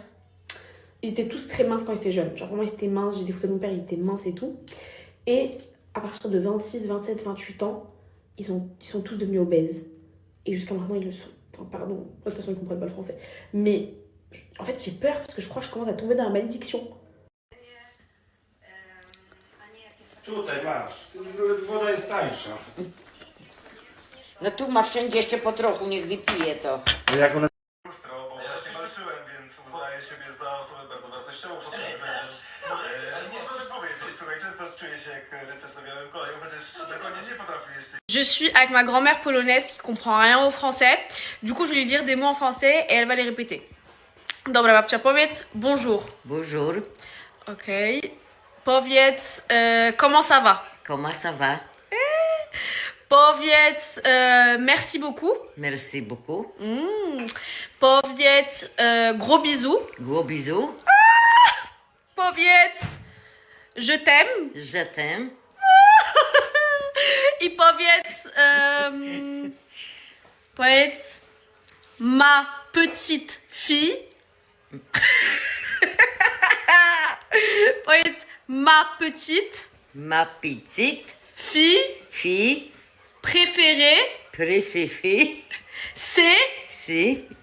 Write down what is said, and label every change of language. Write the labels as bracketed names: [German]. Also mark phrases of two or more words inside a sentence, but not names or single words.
[French] Ils étaient tous très minces quand ils étaient jeunes. Genre vraiment ils étaient minces, j'ai des photos de mon père, il était mince et tout. Et à partir de 26, 27, 28 ans, ils sont tous devenus obèses. Et jusqu'à maintenant ils le sont. Enfin pardon, de toute façon ils comprennent pas le français. Mais en fait j'ai peur parce que je crois que je commence à tomber dans la malédiction. [Polish] Tutaj masz. Woda jest tańsza. No tu ma wszędzie jeszcze po trochu, niech wypije to. No jak ona... Lustro, bo właśnie walczyłem, więc uznaję siebie za osobę bardzo wartościową pod tym względem. Można też powiedzieć, słuchaj, często czuję się jak rycerz na białym koniu, chociaż na konie nie potrafię jeszcze. [French] Je suis avec ma grand-mère polonaise qui comprend rien au français. Du coup, je vais lui dire des mots en français et elle va les répéter. [Polish] Dobra, babcia, powiedz bonjour. [French] Bonjour, [Polish] Okej. Powiedz [French] comment ça va. comment ça va? [Polish] Powiedz [French] merci beaucoup. Merci beaucoup. [Polish] Powiedz [French] gros bisous. Gros bisous. [Polish] Powiedz [French] je t'aime. Je t'aime. [Polish] I powiedz powiedz [French] ma petite fille. [Polish] Powiedz [French] ma petite Ma petite fille préférée, préférée, c'est c'est